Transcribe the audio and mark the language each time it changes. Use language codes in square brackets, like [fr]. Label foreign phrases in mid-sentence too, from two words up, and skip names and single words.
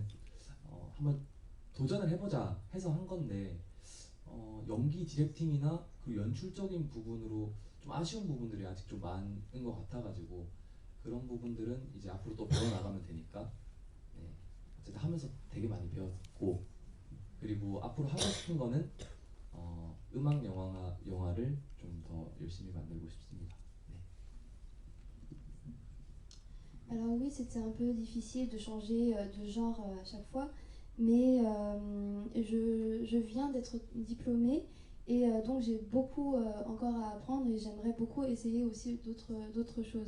[ko] 한번 도전을 해보자 해서 한 건데 연기 디렉팅이나 그 연출적인 부분으로 좀 아쉬운 부분들이 아직 좀 많은 것 같아가지고 그런 부분들은 이제 앞으로 또 배워나가면 되니까 네, 어쨌든 하면서 되게 많이 배웠고 그리고 앞으로 하고 싶은 거는 음악 영화를 좀 더 열심히 만들고 싶습니다. 네. [fr] Alors oui, c'était un peu difficile de changer de genre à chaque fois, mais je viens d'être diplômée et donc j'ai beaucoup encore à apprendre et j'aimerais beaucoup essayer aussi d'autres choses.